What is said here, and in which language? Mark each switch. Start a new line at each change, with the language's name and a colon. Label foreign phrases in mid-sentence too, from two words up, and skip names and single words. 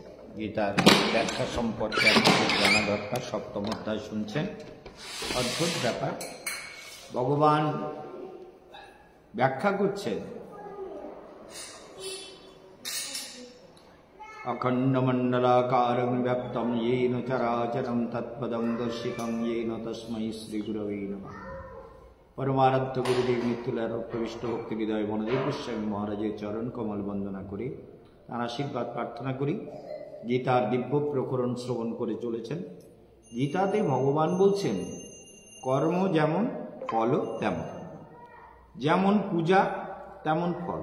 Bangla: গীতার ব্যাখ্যা সম্পর্কে আপনাদের জানা দরকার। সপ্তম অধ্যায় শুনছেন, অদ্ভুত ব্যাপার। ভগবান ব্যাখ্যা করছেন,
Sanskrit: অখণ্ডমণ্ডলাকারং ব্যাপ্তম येन চরাচরম তৎপদং দর্শিতং येन তস্मै শ্রীগুরবে নমঃ।
Bangla: পরমারাধ্য গুরুদেব মৃত্যুলার প্রবিষ্ট ভক্তি হৃদয় বনদেব গোস্বামী মহারাজের চরণ কমল বন্দনা করে তার আশীর্বাদ প্রার্থনা করি। গীতার দিব্য প্রকরণ শ্রবণ করে চলেছেন। গীতাতে ভগবান বলছেন, কর্ম যেমন ফলও তেমন, যেমন পূজা তেমন ফল।